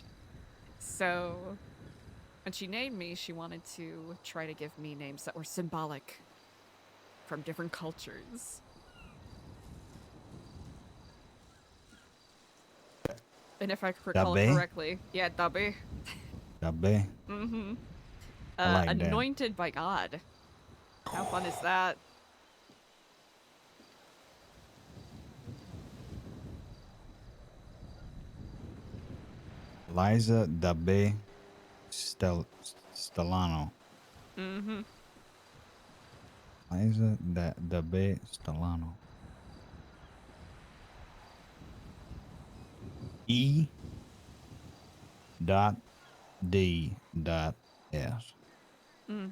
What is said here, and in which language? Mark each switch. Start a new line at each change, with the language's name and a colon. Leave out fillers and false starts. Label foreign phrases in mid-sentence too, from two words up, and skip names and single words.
English: So when she named me, she wanted to try to give me names that were symbolic from different cultures. And if I recall it correctly, yeah, Dabe. Dabe. Mm-hmm. Like anointed by God. How fun is that? Eliza Dabe Stellano. Mm-hmm. Eliza Dabe Stellano. E.D.S. Mm.